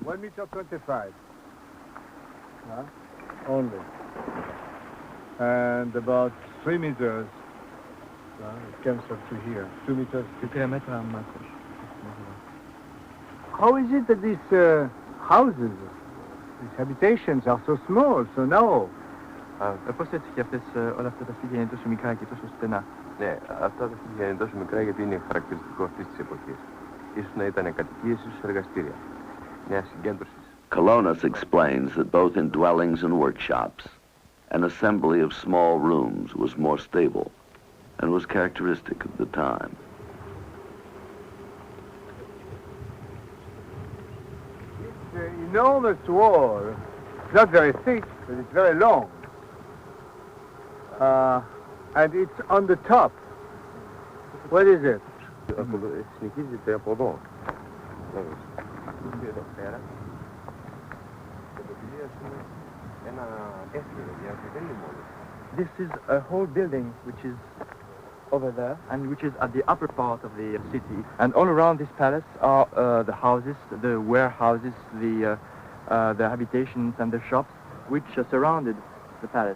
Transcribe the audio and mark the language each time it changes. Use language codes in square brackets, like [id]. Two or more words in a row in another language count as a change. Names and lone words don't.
[en] 1 meter 25. Only. And about 3 meters, it comes up to here. 2 meters. How is it that these houses, these habitations are so small, so narrow? [el] Πώς έτσι και αυτές όλα αυτά τα σπίτια είναι τόσο μικρά και τόσο στενά? Ναι, αυτά τα σπίτια είναι τόσο μικρά γιατί είναι χαρακτηριστικό αυτής της εποχής. Ίσως να ήταν κατοικίες, ίσως εργαστήρια. Νέα συγκέντρωσης. [en] Colonus explains that both in dwellings and workshops, an assembly of small rooms was more stable and was characteristic of the time. It's an enormous wall. It's not very thick, but it's very long. And it's on the top. What is it? [el] Συνεχίζεται από εδώ. [en] This is a whole building which is over there and which is at the upper part of the city. And all around this palace are the houses, the warehouses, the habitations and the shops which surrounded the palace.